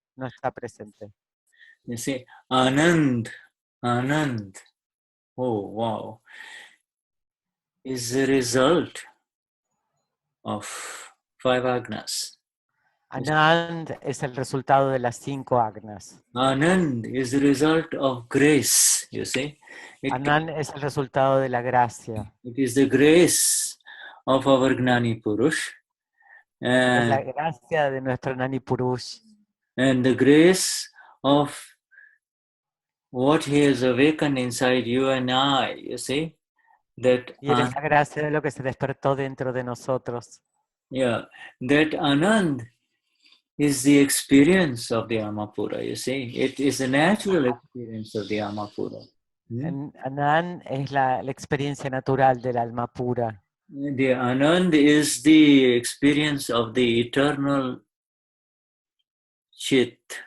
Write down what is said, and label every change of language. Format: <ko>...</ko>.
<es>No está presente.</es> <en>You see, Anand, oh wow, is the result of 5 agnas.</en> <es>Anand es el resultado de las 5 agnas.</es> <en>Anand is the result of grace, you see.</en> <es>Anand es el resultado de la gracia.</es> <en>It is the grace of our Gnani Purush.</en> <es>Es la gracia de nuestro Gnani Purush.</es> <en>And the grace of what he has awakened inside you and I, you see. That</en> <es>Y es la gracia de lo que se despertó dentro de nosotros.</es> <en>Yeah, that Anand is the experience of the Amapura, you see. It is a natural experience of the Amapura.</en> <es>Anand es la experiencia natural del alma pura.</es> <en>The Anand is the experience of the eternal Chit.</en>